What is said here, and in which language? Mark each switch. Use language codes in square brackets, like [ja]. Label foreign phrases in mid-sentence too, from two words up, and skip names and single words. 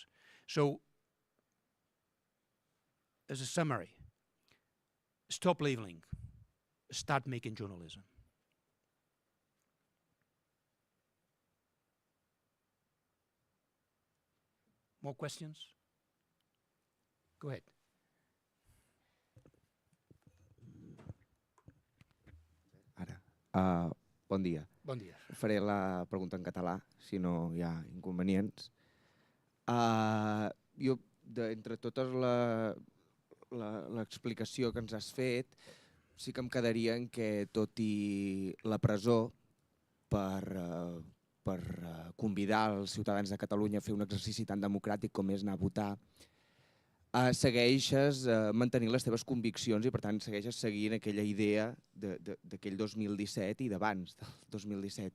[en] So, as a summary, stop labeling, start making journalism. More questions? Go ahead. [ca] Bon dia. Bon dia. Faré la pregunta en català, si no hi ha inconvenients. Jo, entre totes l'explicació que ens has fet, sí que em quedaria en que, tot i la presó, per convidar els ciutadans de Catalunya a fer un exercici tan democràtic com és anar a votar, segueixes mantenint les teves conviccions i per tant segueixes seguint aquella idea d'aquell 2017 i d'abans del 2017.